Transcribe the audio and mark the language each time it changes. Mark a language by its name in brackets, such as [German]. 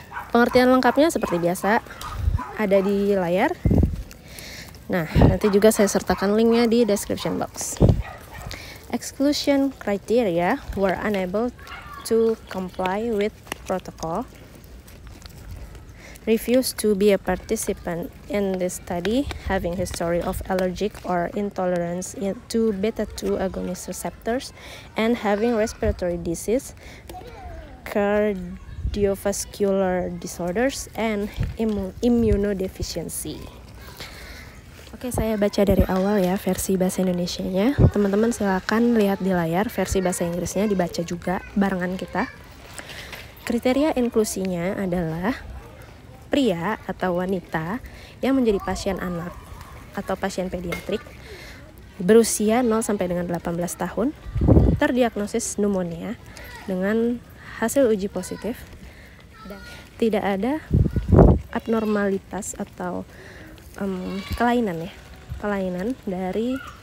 [Indonesian] Pengertian lengkapnya seperti biasa ada di layar. Nah, nanti juga saya sertakan linknya di description box. [English] Exclusion criteria were unable to comply with protocol, refused to be a participant in this study, having history of allergic or intolerance to beta-2 agonist receptors, and having respiratory disease, cardiovascular disorders, and immunodeficiency. [Indonesian] Oke, saya baca dari awal ya versi bahasa Indonesianya. Teman-teman silakan lihat di layar versi bahasa Inggrisnya, dibaca juga barengan kita. Kriteria inklusinya adalah pria atau wanita yang menjadi pasien anak atau pasien pediatrik berusia 0 sampai dengan 18 tahun, terdiagnosis pneumonia dengan hasil uji positif dan tidak ada abnormalitas atau kelainan dari